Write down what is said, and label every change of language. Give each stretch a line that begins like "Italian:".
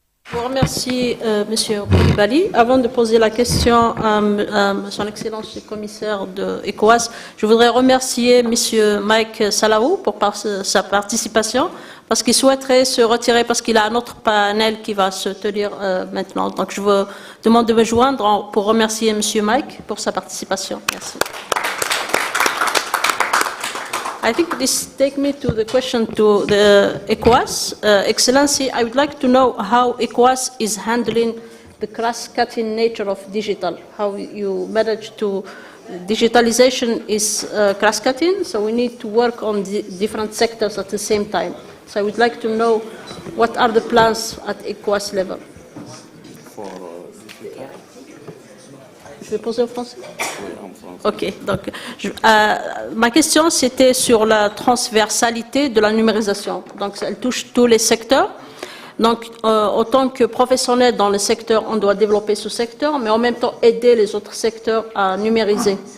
French: Je vous remercie, Monsieur Koulibaly. Avant de poser la question à Son Excellence le commissaire de ECOWAS, je voudrais remercier Monsieur Mike Salaou pour sa participation, parce qu'il souhaiterait se retirer, parce qu'il a un autre panel qui va se tenir maintenant. Donc je vous demande de me joindre pour remercier Monsieur Mike pour sa participation. Merci.
English: I think this takes me to the question to the ECOWAS. Excellency, I would like to know how ECOWAS is handling the cross-cutting nature of digital, how you manage to, digitalization is cross-cutting, so we need to work on different sectors at the same time. So I would like to know what are the plans at ECOWAS level.
French: Je vais poser en français? Oui, en français. OK. Donc, ma question, c'était sur la transversalité de la numérisation. Donc, elle touche tous les secteurs. Donc, autant que professionnel dans le secteur, on doit développer ce secteur, mais en même temps aider les autres secteurs à numériser.